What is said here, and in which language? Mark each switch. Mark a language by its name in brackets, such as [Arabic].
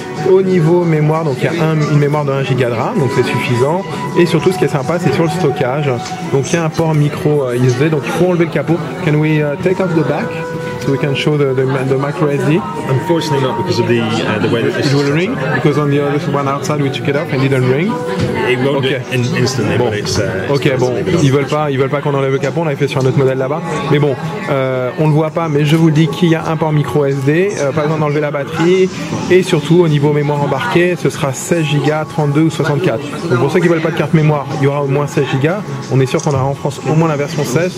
[French] Au niveau mémoire, donc il y a une mémoire de 1 Go de RAM, donc c'est suffisant. Et surtout, ce qui est sympa, c'est sur le stockage. Donc il y a un port micro SD, donc il faut enlever le capot. [English] Can we take off the back so we can show the micro SD? Unfortunately, not because of the way that this It will ring because on the other one outside we took it off and it didn't ring. It won't do it instantly, [French] bon. [English] But it's [French] ok, bon, ils veulent pas qu'on enlève le capot. On l'avait fait sur un autre modèle là-bas. Mais bon, on le voit pas, mais je vous le dis qu'il y a un port micro SD, pas besoin d'enlever la batterie, et surtout au niveau mémoire embarquée, ce sera 16 Go, 32 ou 64. Donc pour ceux qui veulent pas de carte mémoire, il y aura au moins 16 Go. On est sûr qu'on aura en France au moins la version 16.